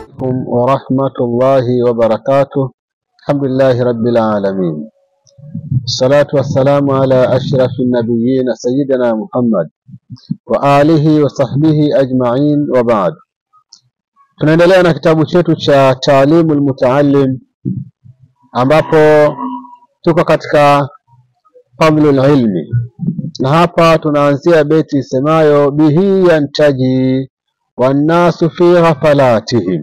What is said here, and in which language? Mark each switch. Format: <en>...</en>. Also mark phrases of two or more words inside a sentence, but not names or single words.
<ar>عليكم ورحمة الله وبركاته. الحمد لله رب العالمين، الصلاة والسلام على أشرف النبيين سيدنا محمد وآله وصحبه أجمعين وبعد.</ar> <sw>Tunaendelea na kitabu chetu cha Ta'limul Muta'allim, ambapo tuko katika</sw> <ar>فضل العلم,</ar> <sw>na hapa tunaanzia beti isemayo</sw> <ar>به ينتجي الناس في غفلاتهم.</ar>